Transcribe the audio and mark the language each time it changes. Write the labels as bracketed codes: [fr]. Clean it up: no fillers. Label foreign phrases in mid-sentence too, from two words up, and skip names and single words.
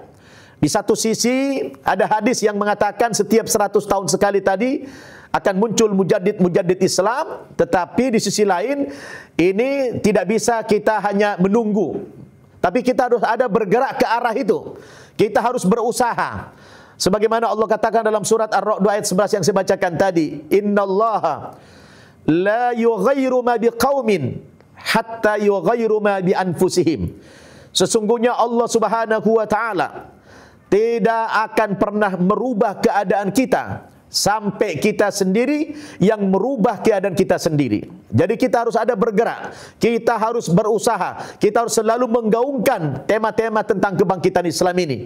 [id] Di satu sisi ada hadis yang mengatakan setiap 100 tahun sekali tadi akan muncul mujaddid Islam, tetapi di sisi lain ini tidak bisa kita hanya menunggu. Tapi kita harus ada bergerak ke arah itu. Kita harus berusaha. Sebagaimana Allah katakan dalam surat Ar-Ra'd ayat 11 yang saya bacakan tadi, [ar] إن الله لا يغير ما بقوم حتى يغير ما بأنفسهم. [id] Sesungguhnya Allah [ar] سبحانه وتعالى [id] tidak akan pernah merubah keadaan kita sampai kita sendiri yang merubah keadaan kita sendiri. Jadi kita harus ada bergerak, kita harus berusaha, kita harus selalu menggaungkan tema-tema tentang kebangkitan Islam ini.